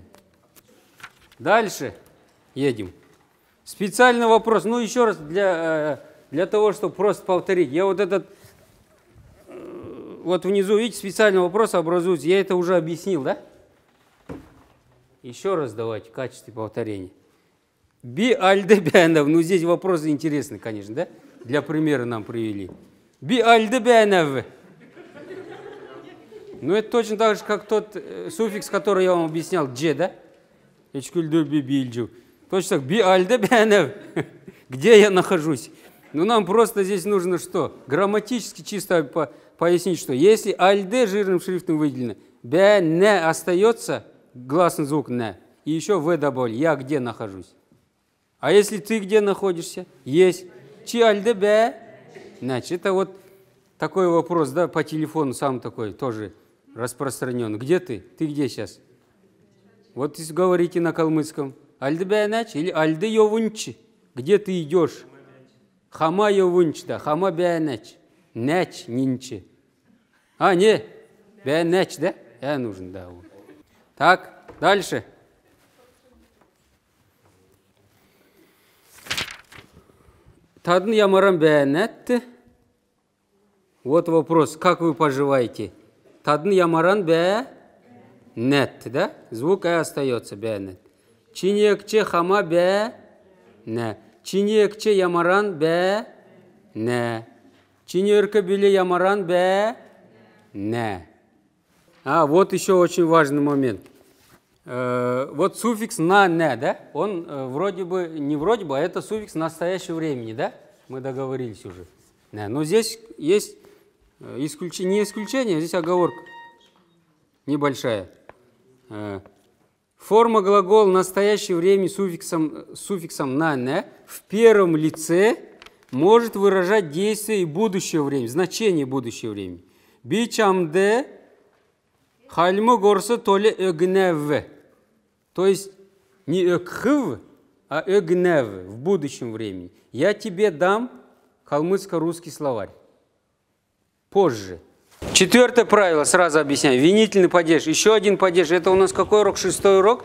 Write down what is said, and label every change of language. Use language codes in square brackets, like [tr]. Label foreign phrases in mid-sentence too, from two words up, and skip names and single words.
[ru] Дальше едем. Специальный вопрос. Ну, еще раз, для того, чтобы просто повторить. Я вот этот, вот внизу, видите, специальный вопрос образуется. Я это уже объяснил, да? Еще раз давайте в качестве повторения. [xal] Би альде бянов. [ru] Ну, здесь вопросы интересные, конечно, да? Для примера нам привели. [xal] Би альде бянов. [ru] Ну, это точно так же, как тот суффикс, который я вам объяснял, дже, да? [xal] Эчкульдур би бильджу. [ru] Точно так, [xal] би альде бянов. [ru] Где я нахожусь? Ну, нам просто здесь нужно что? Грамматически чисто пояснить, что если альде жирным шрифтом выделено, [xal] бя не [ru] остается, гласный звук не, и еще в добавили, я где нахожусь. А если ты где находишься? [xal] Есть. Чи альде бя? [ru] Значит, это вот такой вопрос, да, по телефону сам такой, тоже распространенный. Где ты? Ты где сейчас? Вот говорите на калмыцком. [xal] Альде бя нач [ru] или [xal] альде йовунчи? [ru] Где ты идешь? [xal] Хама йовунч, да, хама бя нач. Нач нинчи. А, [ru] не, [xal] бя нач, [ru] да? Я нужен, да. Вот. Так, дальше. [xal] Тадын ямарам бәнәтті. [ru] Вот вопрос, как вы поживаете? [xal] Тадын ямаран бәнәтті, да? [ru] Звук остается [xal] бәнәт. Чинекче хама бәнә. Чинекче ямаран бәнә. Чинерка биле ямаран бәнә. [ru] А, вот еще очень важный момент. Вот суффикс на не, да? Он вроде бы, не вроде бы, а это суффикс настоящего времени, да? Мы договорились уже. Да, но здесь есть исключение, не исключение, а здесь оговорка небольшая. Форма глагола настоящее время суффиксом на не в первом лице может выражать действие и будущего времени, значение будущего времени. [xal] Бичамде хальму горса толе эгнев. [ru] То есть не экхв, а эгнев в будущем времени. Я тебе дам калмыцко-русский словарь. Позже. Четвертое правило, сразу объясняю. Винительный падеж. Еще один падеж. Это у нас какой урок? 6-й урок.